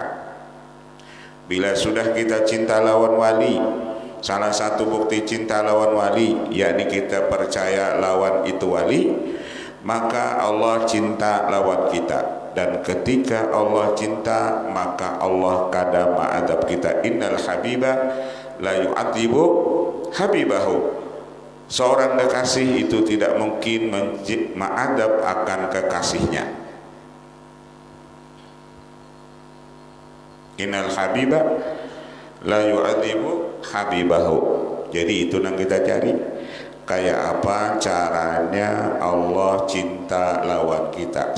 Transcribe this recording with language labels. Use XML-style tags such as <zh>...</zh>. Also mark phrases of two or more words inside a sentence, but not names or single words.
<bjn>Bila sudah kita cinta lawan wali, salah satu bukti cinta lawan wali yakni kita percaya lawan itu wali, maka Allah cinta lawan kita. Dan ketika Allah cinta, maka Allah kada ma'adab kita.</bjn> <ar>إن الحبيب لا يعذب حبيبه.</ar> <id>Seorang kekasih itu tidak mungkin ma'adab akan kekasihnya.</id> <ar>إن الحبيب لا يعذب حبيبه.</ar> <id>Jadi itu yang kita cari.</id> <bjn>Kayak apa caranya Allah cinta lawan kita?</bjn>